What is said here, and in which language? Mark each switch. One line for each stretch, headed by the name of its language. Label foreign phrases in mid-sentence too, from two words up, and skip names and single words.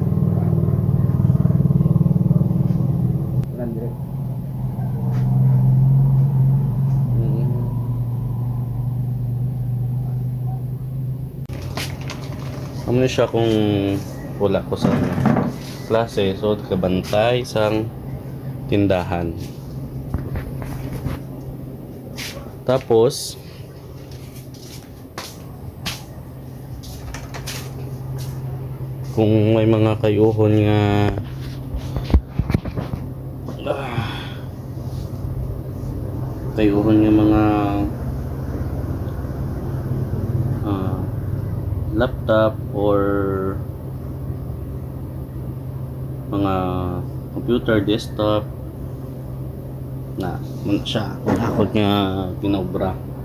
Hiligaynon: 100. Ano siya kung wala ko sa klase, so kabantay sang tindahan. Tapos kung may mga kayuhon nga kayuhon nga mga laptop or mga computer, desktop na muna siya hakot nga kinobra.